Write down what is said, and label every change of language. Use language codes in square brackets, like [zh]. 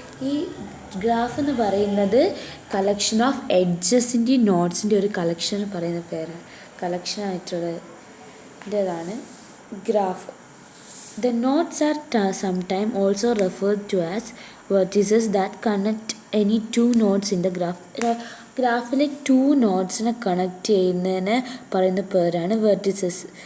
[ml] ഈ ഗ്രാഫ് എന്ന് പറയുന്നത് കളക്ഷൻ ഓഫ് എഡ്ജസിൻ്റെയും നോട്ട്സിൻ്റെ ഒരു കളക്ഷൻ പറയുന്ന പേരാണ്, കളക്ഷൻ ആയിട്ടുള്ളതാണ് graph. [en] The nodes are sometimes also referred to as vertices that connect any two nodes in the graph. [ml] ഗ്രാഫിലെ ടു നോട്ട്സിനെ കണക്ട് ചെയ്യുന്നതിന് പറയുന്ന പേരാണ് വെർട്ടിസസ്.